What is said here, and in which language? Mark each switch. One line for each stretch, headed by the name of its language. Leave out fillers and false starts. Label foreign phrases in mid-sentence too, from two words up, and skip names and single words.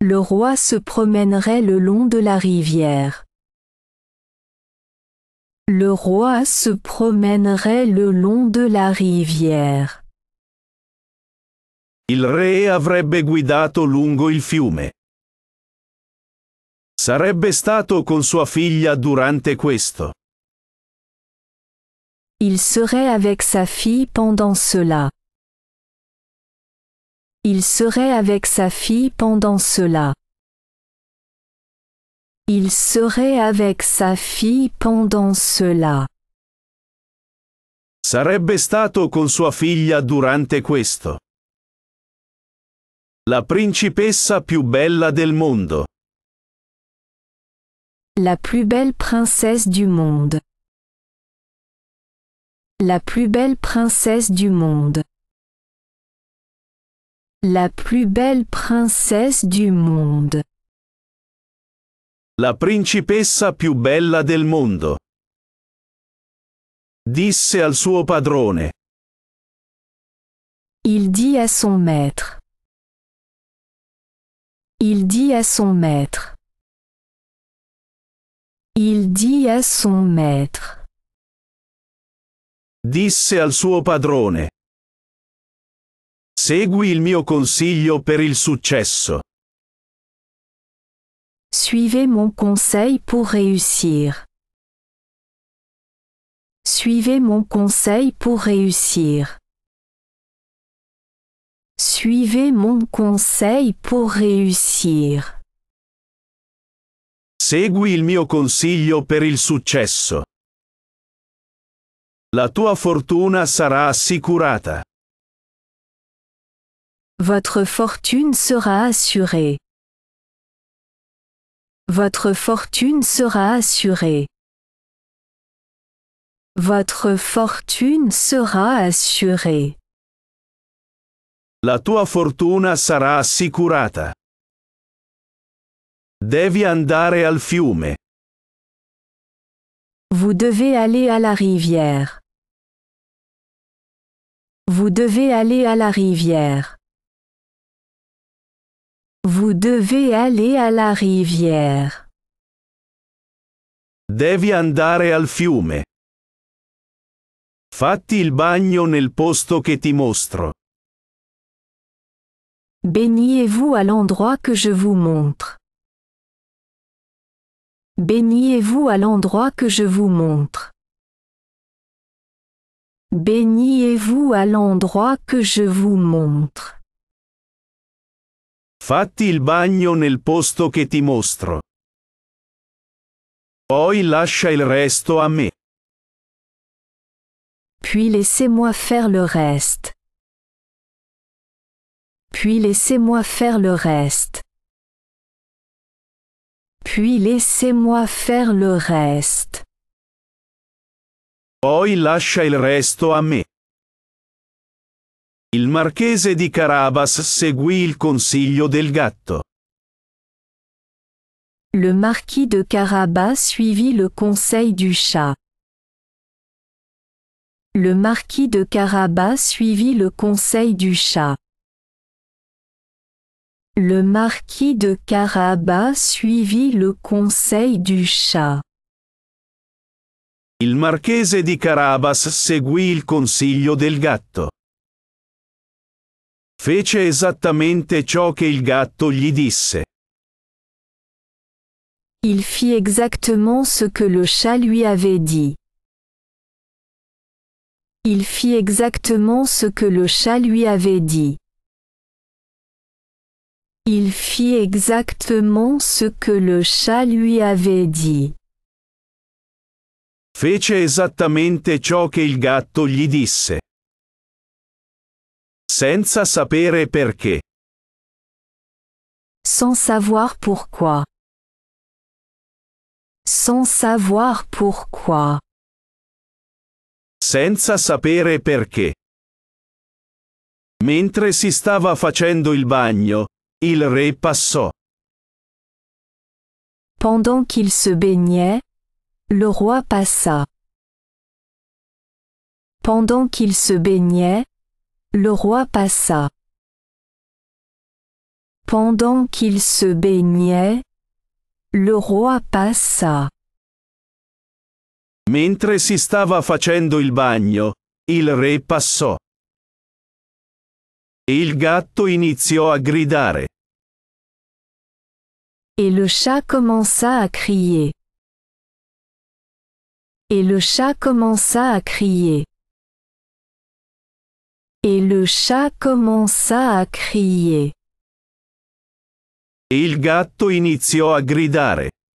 French: Le roi se promènerait le long de la rivière. Le roi se promènerait le long de la rivière.
Italian: Il re avrebbe guidato lungo il fiume. Sarebbe stato con sua figlia durante questo.
French: Il serait avec sa fille pendant cela. Il serait avec sa fille pendant cela. Il serait avec sa fille pendant cela.
Italian: Sarebbe stato con sua figlia durante questo. La principessa più bella del mondo.
French: La plus belle princesse du monde. La plus belle princesse du monde. La plus belle princesse du monde.
Italian: La principessa più bella del mondo. Disse al suo padrone.
French: Il dit à son maître. Il dit à son maître. Il dit à son maître.
Italian: Disse al suo padrone. Segui il mio consiglio per il successo.
French: Suivez mon conseil pour réussir. Suivez mon conseil pour réussir. Suivez mon conseil pour réussir.
Italian: Segui il mio consiglio per il successo. La tua fortuna sarà assicurata.
French: Votre fortune sera assurée. Votre fortune sera assurée. Votre fortune sera assurée.
Italian: La tua fortuna sarà assicurata. Devi andare al fiume.
French: Vous devez aller à la rivière. Vous devez aller à la rivière. Vous devez aller à la rivière.
Italian: Devi andare al fiume. Fatti il bagno nel posto che ti mostro.
French: Baignez-vous à l'endroit que je vous montre. Baignez-vous à l'endroit que je vous montre. Baignez-vous à l'endroit que je vous montre.
Italian: Fatti il bagno nel posto che ti mostro. Poi lascia il resto a me.
French: Puis laissez-moi faire le reste. Puis laissez-moi faire le reste. Puis laissez-moi faire le reste.
Italian: Poi lascia il resto a me. Il marchese di Carabas seguì il consiglio del gatto.
French: Le marquis de Carabas suivit le conseil du chat. Le marquis de Carabas suivit le conseil du chat. Le marquis de Carabas suivit le conseil du chat.
Italian: Il marchese di Carabas seguì il consiglio del gatto. Fece esattamente ciò che il gatto gli disse.
French: Il fit exactement ce que le chat lui avait dit. Il fit exactement ce que le chat lui avait dit. Il fit exactement ce que le chat lui avait dit.
Italian: Fece esattamente ciò che il gatto gli disse. Senza sapere perché.
French: Sans savoir pourquoi. Sans savoir pourquoi.
Italian: Senza sapere perché. Mentre si stava facendo il bagno, il re passò.
French: Pendant qu'il se baignait, le roi passa. Pendant qu'il se baignait, le roi passa. Pendant qu'il se baignait, le roi passa.
Italian: Mentre si stava facendo il bagno, il re passò. E il gatto iniziò a gridare.
French: Et le chat commença à crier. Et le chat commença à crier. Et le chat commença à crier.
Italian: E il gatto iniziò a gridare.